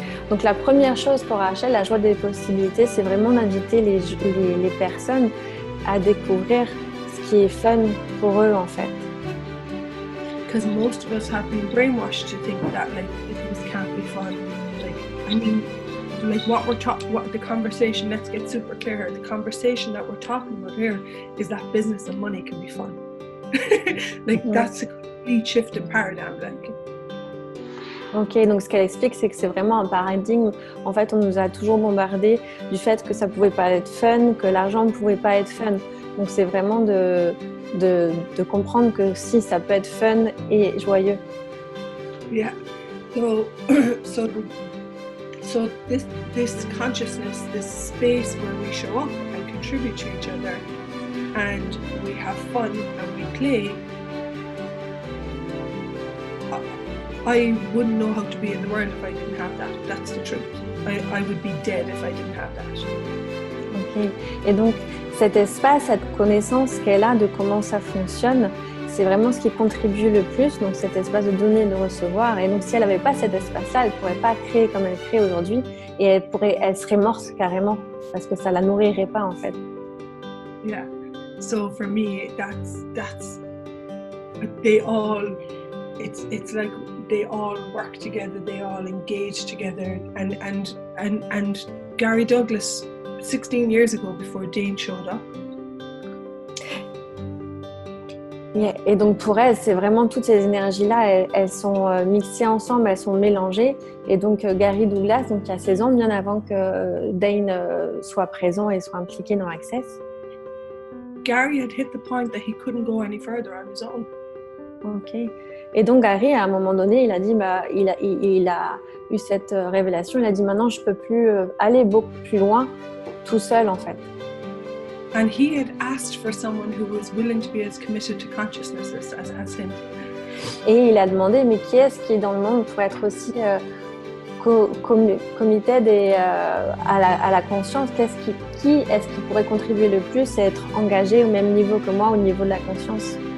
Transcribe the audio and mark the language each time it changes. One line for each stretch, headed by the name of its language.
French: Donc la première chose pour Rachel, la joie des possibilités, c'est vraiment d'inviter les personnes à découvrir ce qui est fun pour eux en fait.
English: Because most of us have been brainwashed to think that like this can't be fun. Like I mean, like what the conversation. Let's get super clear here. The conversation that we're talking about here is that business and money can be fun. That's a complete shift in paradigm.
French: Ok, donc ce qu'elle explique, c'est que c'est vraiment un paradigme. En fait, on nous a toujours bombardé du fait que ça pouvait pas être fun, que l'argent ne pouvait pas être fun. Donc c'est vraiment de comprendre que si ça peut être fun et joyeux. Yeah.
English: So this consciousness, this space where we show up and contribute to each other, and we have fun and we play. I wouldn't know how to be in the world if I didn't have that. That's the truth. I would be dead if I didn't have that. Ok.
French: Et donc, cet espace, cette connaissance qu'elle a de comment ça fonctionne, c'est vraiment ce qui contribue le plus. Donc, cet espace de donner et de recevoir. Et donc, si elle n'avait pas cet espace-là, elle ne pourrait pas créer comme elle crée aujourd'hui. Et elle serait morte carrément parce que ça ne la nourrirait pas en fait.
English: Yeah. So for me, that's they all. It's like they all work together, they all engage together, and Gary Douglas 16 years ago before Dane showed up. Yeah.
French: Et donc pour elle, c'est vraiment toutes ces énergies-là, elles sont mixées ensemble, elles sont mélangées. Et donc Gary Douglas, donc il y a 16 ans, bien avant que Dane soit présent et soit impliqué dans Access,
English: Gary had hit the point that he couldn't go any further on his own. Ok.
French: Et donc Gary, à un moment donné, il a dit, il a eu cette révélation. Il a dit, maintenant, je peux plus aller beaucoup plus loin tout seul, en fait.
English: And he had asked for someone who was willing to be as committed to consciousness as him.
French: Et il a demandé, mais qui est-ce qui est dans le monde pour être aussi committed et à la conscience, qui est-ce qui pourrait contribuer le plus et être engagé au même niveau que moi, au niveau de la conscience?